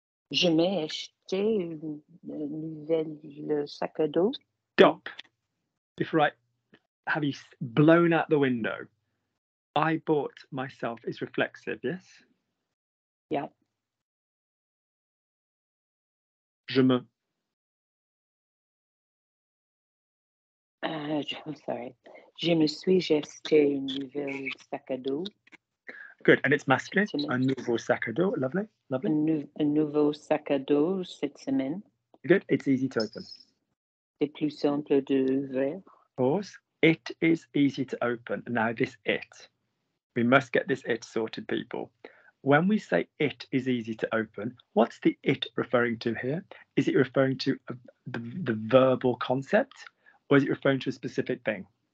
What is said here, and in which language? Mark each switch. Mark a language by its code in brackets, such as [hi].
[fr] Je m'ai acheté une nouvelle sac à dos. [en] Stop. Before I have you blown out the window. I bought myself is reflexive, yes? Yeah. [fr] Je me. [en] I'm sorry. [fr] Je me suis acheté une nouvelle sac à dos. [en] Good, and it's masculine. [fr] Un nouveau sac à dos. [en] Lovely, lovely. [fr] Un nouveau sac à dos cette semaine. [en] Good, it's easy to open. [fr] C'est plus simple d'ouvrir. [en] Pause. It is easy to open. Now this it. We must get this it sorted, people. When we say it is easy to open, what's the it referring to here? Is it referring to the verbal concept, or is it referring to a specific thing?